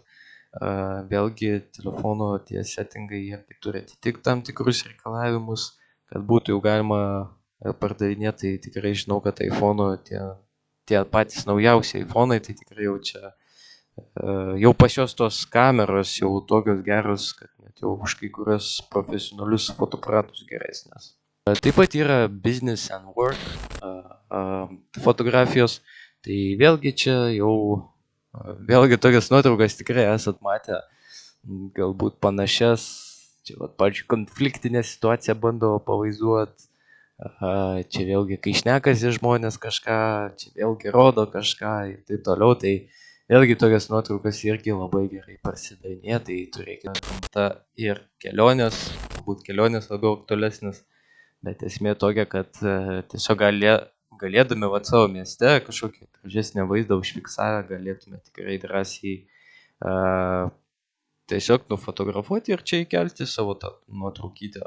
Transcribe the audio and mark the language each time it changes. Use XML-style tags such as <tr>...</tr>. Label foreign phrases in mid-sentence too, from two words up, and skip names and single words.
<lt>Vėlgi telefono tie settingai turi atitikti tam tikrus reikalavimus, kad būtų jau galima pardavinėti. Tai tikrai žinau, kad iPhone'o tie patys naujausi iPhone'ai, tai tikrai jau čia, jau pas jos tos kameros jau tokios geros, kad net jau už kai kurios profesionalius fotoaparatus geresnės. Taip pat yra</lt> <en>business and work</en> <lt>fotografijos, tai vėlgi čia jau, vėlgi tokias nuotraukas tikrai esat matę, galbūt panašias, čia pavyzdžiui konfliktinę situaciją bando pavaizduoti. Čia vėlgi, kai šnekasi žmonės kažką, čia vėlgi rodo kažką ir taip toliau, tai vėlgi tokias nuotraukas irgi labai gerai parsidavinėja, tai turėkime gamta ir kelionės, galbūt kelionės labiau aktualesnis, bet esmė tokia, kad tiesiog galėdami savo mieste kažkokį gražesnį vaizdą užfiksavę, galėtume tikrai drąsiai tiesiog nufotografuoti ir čia įkelti savo tą nuotraukytę.</lt>